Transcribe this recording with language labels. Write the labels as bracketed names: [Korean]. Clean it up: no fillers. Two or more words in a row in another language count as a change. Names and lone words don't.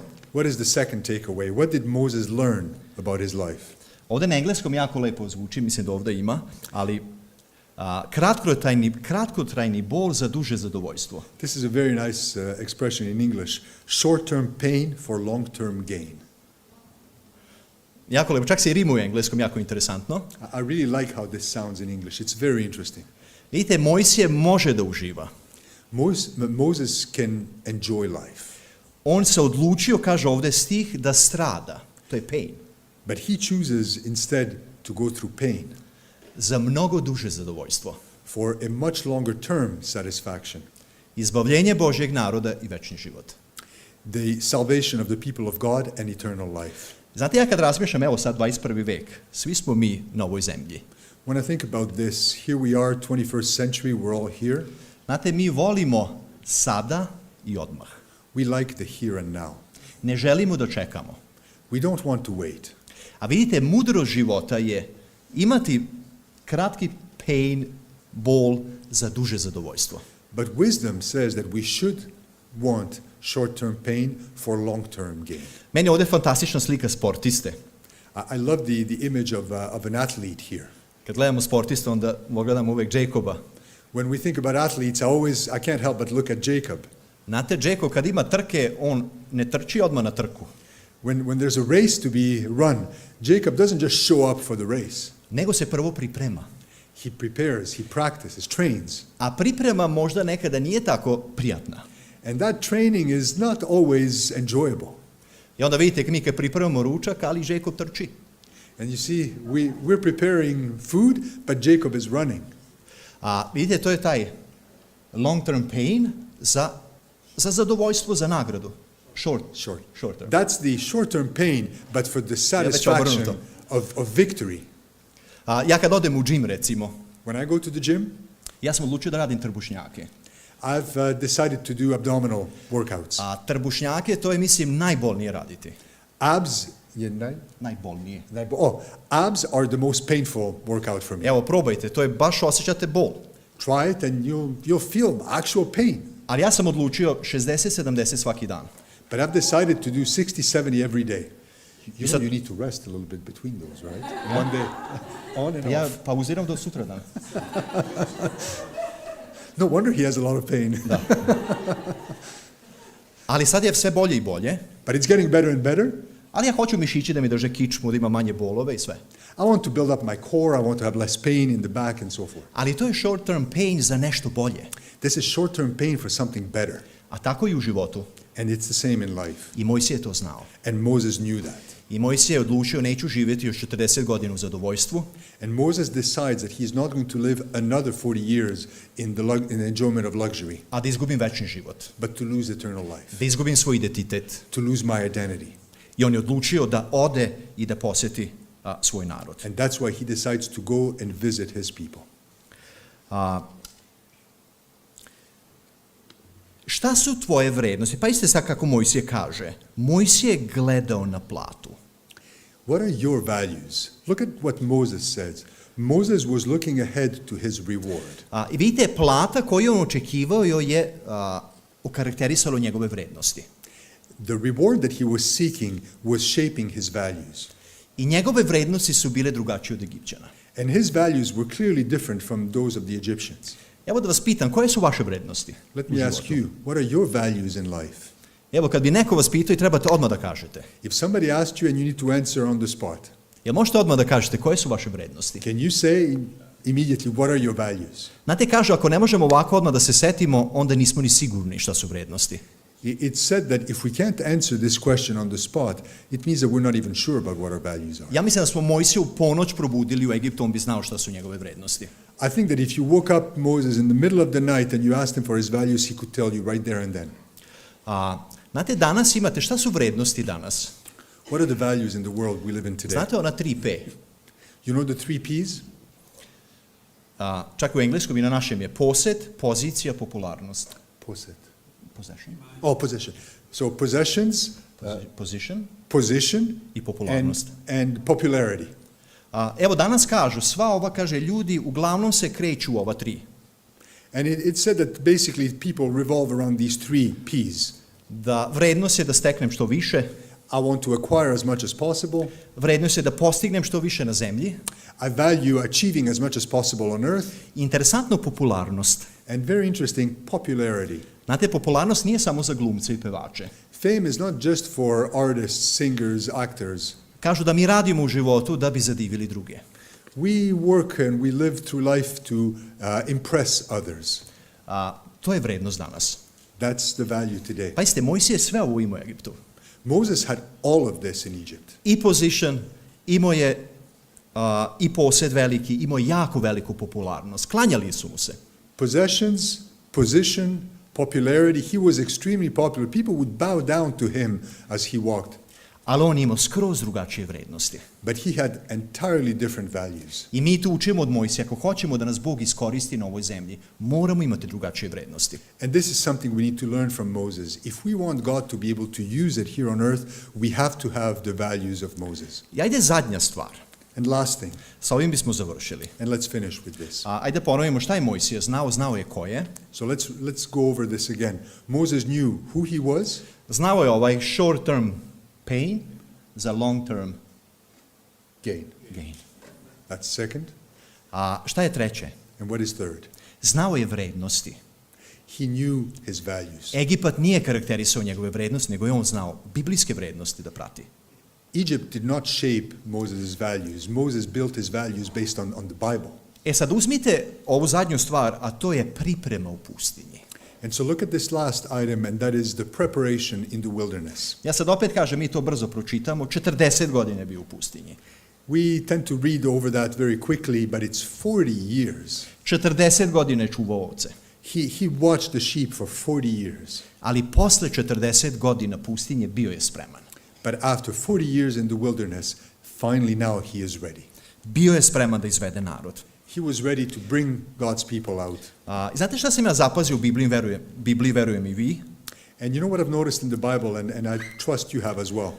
[English] What is the second takeaway? What did Moses learn about his life? [Serbian] Ovde na engleskom jako lepo zvuči, mislim da ovde ima, ali kratkotrajni bol za duže zadovoljstvo. [English] This is a very nice expression in English. Short-term pain for long-term gain. [Serbian] Jako lepo, čak se i rimuje u engleskom, jako interesantno. [English] I really like how this sounds in English. It's very interesting. [Serbian] Vidite, Mojsije može da uživa. [English] Moses can enjoy life. [Serbian] On se odlučio, kaže ovde stih, da strada. To je pain. [English] But he chooses instead to go through pain [Serbian] Za mnogo duže zadovoljstvo. [English] for a much longer term satisfaction. [Serbian] Izbavljenje Božjeg naroda i večni život. [English] The salvation of the people of God and eternal life. [Serbian] Znate, ja kad razmišljam, evo sad 21. vek, svi smo mi na ovoj zemlji. [English] When I think about this, here we are, 21st century, we're all here. [Serbian] Znate, mi volimo sada i odmah. [English] We like the here and now. [Serbian] Ne želimo da čekamo. [English] We don't want to wait. [Serbian] A vidite, mudrost života je imati kratki pain, bol za duže zadovoljstvo. [English] But wisdom says that we should want short-term pain for long-term gain. [Serbian] Meni je ovdje fantastična slika sportiste. [English] I love the image of an athlete here. [Serbian] Kad gledamo sportiste, onda gledamo uvek Jacoba. [English] When we think about athletes, I can't help but look at Jacob. [Serbian] Znate, Jacob kad ima trke, on ne trči odmah na trku. [English] When there's a race to be run, Jacob doesn't just show up for the race. [Serbian] Nego se prvo priprema. [English] He prepares, he practices, trains. [Serbian] A priprema možda nekada nije tako prijatna. [English] And that training is not always enjoyable. [Serbian] I onda vidite, mi kad pripremamo ručak, ali Jacob trči. [English] And you see, we're preparing food, but Jacob is running. [Serbian] A vidite, to je taj [English] long-term pain [Serbian] za zadovoljstvo, za nagradu. [English] Short term. That's the short-term pain, but for the satisfaction of victory. [Serbian] Ja kad odem u džim, recimo, [English] When I go to the gym, [Serbian] ja sam odlučio da radim trbušnjake. [English] I've decided to do abdominal workouts. [Serbian] A trbušnjake, to je, mislim, najbolnije raditi. [English] Abs [Serbian] Najbolnije. [English] abs are the most painful workout for me. [Serbian] Evo, probajte, to je baš osjećate bol. [English] Try it and you'll feel actual pain. [Serbian] Ali ja sam odlučio 60-70 svaki dan. [English] But I've decided to do 60-70 every day. You need to rest a little bit between those, right? One day on and [Serbian] Ja [English] off. [Serbian] pauziram do sutradan. [English] No wonder he has a lot of pain. [Serbian] Da. Ali sad je sve bolje i bolje. [English] But it's getting better and better. [Serbian] Ali ja hoću mišići da mi drže kičmu, da ima manje bolove i sve. [English] I want to build up my core, I want to have less pain in the back and so forth. [Serbian] Ali to je [English] short term pain [Serbian] za nešto bolje. [English] This is short-term pain for something better. [Serbian] A tako i u životu. [English] And it's the same in life. [Serbian] I Mojsije je to znao. [English] And Moses knew that. [Serbian] I Mojsije je odlučio, neću živjeti još 40 godina u zadovoljstvu. [English] And Moses decides that he's not going to live another 40 years in the enjoyment of luxury, [Serbian] A da izgubim večni život. [English] but to lose eternal life, [Serbian] Da izgubim svoj identitet. [English] to lose my identity. [Serbian] I on je odlučio da ode i da posjeti svoj narod. [English] And that's why he decides to go and visit his people. [Serbian] Šta su tvoje vrednosti? Pa iste sad kako Mojsije kaže. Mojsije je gledao na platu. [English] What are your values? Look at what Moses says. Moses was looking ahead to his reward. [Serbian] I vidite, plata koju on očekivao je okarakterisalo njegove vrednosti. [English] The reward that he was seeking was shaping his values. [Serbian] I njegove vrednosti su bile drugačije od Egipćana. [English] And his values were clearly different from those of the Egyptians. [Serbian] Evo da vas pitam, koje su vaše vrednosti? [English] Let me ask you, what are your values in life? [Serbian] Evo, kad bi neko vas pitao i trebate odmah da kažete. [English] If somebody asked you and you need to answer on the spot, [Serbian] Jel možete odmah da kažete koje su vaše vrednosti? [English] can you say immediately what are your values? [Serbian] Znate, kažu, ako ne možemo ovako odmah da se setimo, onda nismo ni sigurni šta su vrednosti. [English] It's said that if we can't answer this question on the spot, it means that we're not even sure about what our values are. [Serbian] Ja mislim da smo Mojsiju u ponoć probudili u Egiptu, on bi znao šta su njegove vrednosti. [English] I think that if you woke up Moses in the middle of the night and you asked him for his values, he could tell you right there and then. [Serbian] Znate, danas imate, šta su vrednosti danas? [English] What are the values in the world we live in today? [Serbian] Znate ona 3P? [English] You know the 3 Ps? [Serbian] Čak u engleskom i na našem je posed, pozicija, popularnost. [English] Possession. Possession. Oh, possession. So possessions, position, [Serbian] i popularnost. [English] and popularity. [Serbian] Evo danas kažu, sva ova, kaže, ljudi uglavnom se kreću u ova 3. [English] And it said that basically people revolve around these 3 Ps. [Serbian] Da vrednost je da steknem što više, [English] I want to acquire as much as possible. [Serbian] vrednost je da postignem što više na zemlji, [English] I value achieving as much as possible on earth. [Serbian] interesantno popularnost. [English] And very interesting, popularity. [Serbian] Znate, popularnost nije samo za glumce i pevače. [English] Fame is not just for artists, singers, actors. [Serbian] Kažu da mi radimo u životu da bi zadivili druge. [English] We work and we live through life to impress others. [Serbian] To je vrednost danas. [English] That's the value today. [Serbian] Pazite, Mojsije je sve ovo imao u Egiptu. [English] Moses had all of this in Egypt. [Serbian] I position, imao je i posed veliki, imao je jako veliku popularnost. Klanjali su mu se. [English] Possessions, position, popularity. He was extremely popular. People would bow down to him as he walked. [Serbian] Ali on imao skroz drugačije vrednosti. [English] But he had entirely different values. [Serbian] I mi tu učimo od Mojsija, ako hoćemo da nas Bog iskoristi na ovoj zemlji, moramo imati drugačije vrednosti. [English] And this is something we need to learn from Moses. If we want God to be able to use it here on earth, we have to have the values of Moses. [Serbian] I ajde zadnja stvar. [English] And last thing, [Serbian] Sa ovim bismo završili. [English] and let's finish with this. [Serbian] Ajde ponovimo šta je Mojsija znao, znao je ko je. [English] So let's go over this again. Moses knew who he was. [Serbian] Znao je ovaj [English] short term pain [Serbian] za [English] long term Gain. gain. That's second. [Serbian] Šta je treće? [English] And what is third? [Serbian] Znao je vrednosti. [English] He knew his values. [Serbian] Egipat nije karakterisao njegove vrednosti, nego je on znao biblijske vrednosti da prati. [English] Egypt did not shape Moses' values. Moses built his values based on the Bible. [Serbian] Sad uzmite ovu zadnju stvar, a to je priprema u pustinji. [English] And so look at this last item, and that is the preparation in the wilderness. [Serbian] Ja sad opet kažem, mi to brzo pročitamo, 40 godina je bio u pustinji. [English] We tend to read over that very quickly, but it's 40 years. [Serbian] 40 godina je čuvao ovce. [English] He watched the sheep for 40 years. [Serbian] Ali posle 40 godina pustinje bio je spreman. [English] But after 40 years in the wilderness, finally now he is ready. [Serbian] Bio je spreman da izvede narod. [English] He was ready to bring God's people out. [Serbian] Znate šta sam ja zapazio u Bibliji, verujem i vi? [English] And you know what I've noticed in the Bible, and I trust you have as well.